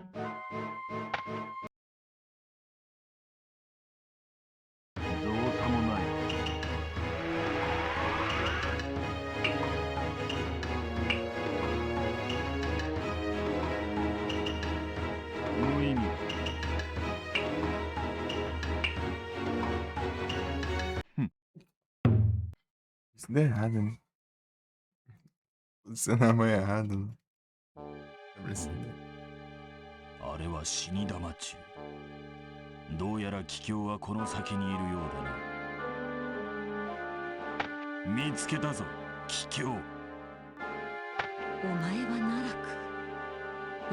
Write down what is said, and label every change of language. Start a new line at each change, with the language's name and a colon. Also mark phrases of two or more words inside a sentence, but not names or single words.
Japanese: 造作もない。無意味。
Portuguese: Isso deu errado, né? Posicionar a mão errada, né? Pra cima.
Japanese: あれは死に玉中。どうやら桔梗はこの先にいるようだな。見つけたぞ、桔梗。お前は奈落。